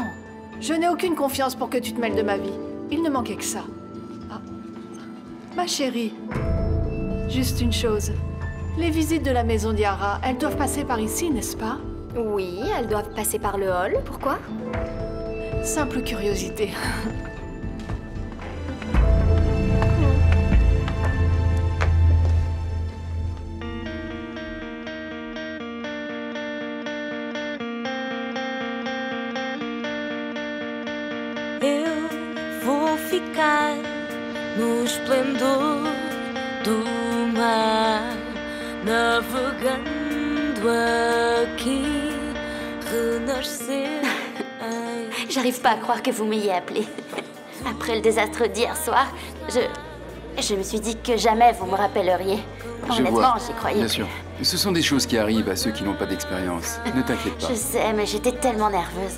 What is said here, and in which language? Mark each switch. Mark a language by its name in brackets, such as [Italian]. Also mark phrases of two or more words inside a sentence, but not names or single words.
[French] Je n'ai aucune confiance pour que tu te mêles de ma vie. Il ne manquait que ça. Ah. Ma chérie, juste une chose. Les visites de la maison d'Yara, elles doivent passer par ici, n'est-ce pas? Oui, elles doivent passer par le hall. Pourquoi? Simple curiosité. [Portuguese] Eu vou ficar no esplendor do mar, navegando aqui, renascer. [French] J'arrive pas à croire que vous m'ayez appelé. Après le désastre d'hier soir, je me suis dit que jamais vous me rappelleriez. Honnêtement, j'y croyais. Bien sûr. Ce sont des choses qui arrivent à ceux qui n'ont pas d'expérience. Ne t'inquiète pas. Je sais, mais j'étais tellement nerveuse.